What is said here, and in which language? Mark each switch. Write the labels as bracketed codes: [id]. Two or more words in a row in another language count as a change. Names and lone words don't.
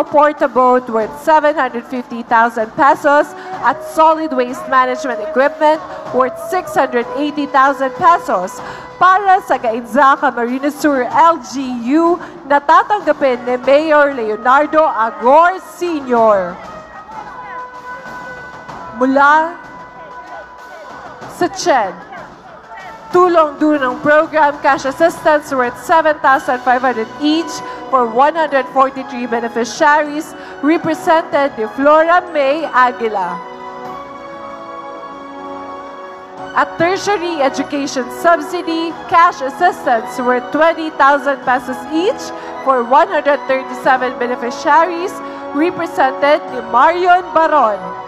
[tl] Portaboat [en] worth 750,000 pesos [tl] at Solid Waste Management [en] Equipment worth 680,000 pesos [tl] para sa Gainza Camarines Sur LGU na tatanggapin ni Mayor Leonardo Agor Sr. Mula sa CHED, tulong dunang program, [en] cash assistance worth 7,500 each for 143 beneficiaries represented [tl] ni Flora May Aguila. At Tertiary Education Subsidy, [en] cash assistance worth 20,000 pesos each for 137 beneficiaries represented [tl] ni Marion Baron.